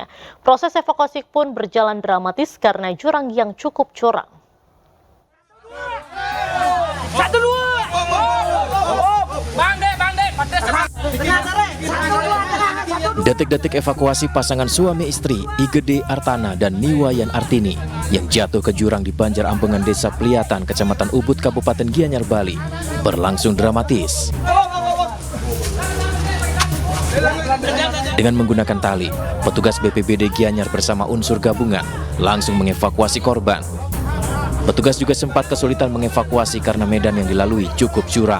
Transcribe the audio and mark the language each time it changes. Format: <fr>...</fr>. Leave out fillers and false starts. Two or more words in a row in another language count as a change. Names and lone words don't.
<id>Proses evakuasi pun berjalan dramatis karena jurang yang cukup curam. Detik-detik evakuasi pasangan suami istri Igede Artana dan Niwayan Artini yang jatuh ke jurang di Banjar Ambengan Desa Pliatan, Kecamatan Ubud, Kabupaten Gianyar, Bali berlangsung dramatis. Dengan menggunakan tali, petugas BPBD Gianyar bersama unsur gabungan langsung mengevakuasi korban. Petugas juga sempat kesulitan mengevakuasi karena medan yang dilalui cukup curam.</id>